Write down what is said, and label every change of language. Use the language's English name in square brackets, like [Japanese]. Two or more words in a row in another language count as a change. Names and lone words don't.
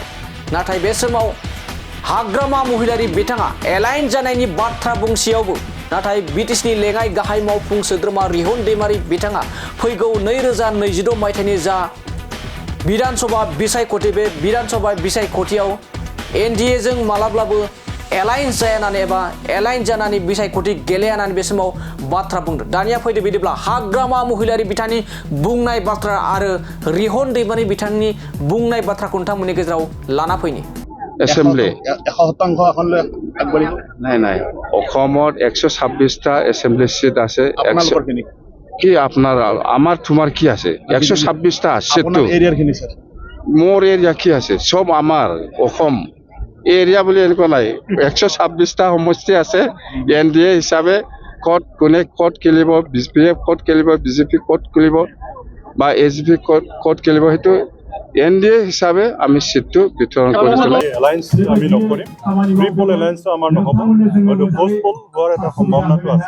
[Bodo] नाथाय बे समाव हाग्रामा महिलारि बिथाङा एलाइन जानायनि बाथ्रा बुंसेयावबो नाथाय BTCनि लेङाइ गाहाय मावफुं सोद्रोमा रिहन दैमारि बिथाङा फैगौ 2026 मायथाइनि जा विधानसभा बिसायख'थि बे विधानसभा बिसायख'थियाव NDA जों मालाब्लाबो एलाइन जायानानै एबा एलाइन जानानै बिसायख'थि गेलेयानानै बे समाव बाथ्रा बुंदों। दानिया फैदो बिदिब्ला हाग्रामा महिलारि बिथांनि बुंनाय बाथ्रा आरो रिहन दैमारि बिथांनि बुंनाय बाथ्राखौ नोंथांमोननि गेजेराव लाना फैनि। [Assamese] एसेम्बली 100% অসমত 126টা এসেম্বলি সিট আছে। কি আপনার আমার তোমার কি আছে 126টা আছে তো মোর এরিয়া কি আছে সব আমার অসম এরিয়া বুলি এনেকুৱা নাই। 126টা সমষ্টি আছে। NDA হিচাপে কোনে ক'ত খেলিব, BPF ক'ত খেলিব, BJP ক'ত খেলিব বা AGP ক'ত খেলিব সেইটো NDA হিসাবে আমি সিটটো বিতৰণ কৰিছিলো। এলায়েন্স আমি নকৰিম, ট্ৰিপল এলায়েন্স আমাৰ নহ'ব, হয়তো পোষ্টপল হোৱাৰ এটা সম্ভাৱনাটো আছে।